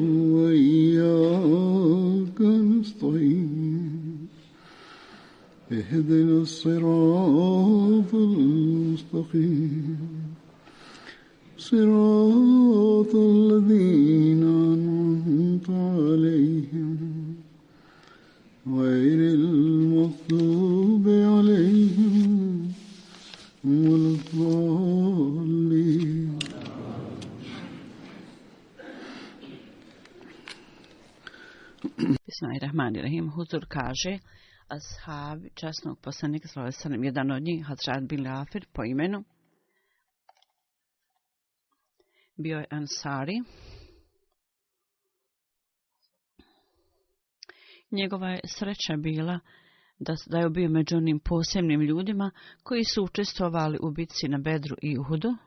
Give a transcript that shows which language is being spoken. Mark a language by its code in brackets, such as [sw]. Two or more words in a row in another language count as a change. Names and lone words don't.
[ar] وإياك نستعين اهدنا الصراط المستقيم صراط الذين أنعمت عليهم غير المغضوب عليهم ولا الضالين. بسم الله الرحمن الرحيم. [bs] Huzur kaže, ashabi časnog poslanika [ar] صلى الله عليه وسلم, [bs] jedan od njih, Hadžad bin Lafir po imenu, bio je Ansari. Njegova je sreća bila da je bio među onim posebnim ljudima koji su učestvovali u bitci na Bedru i Uhudu.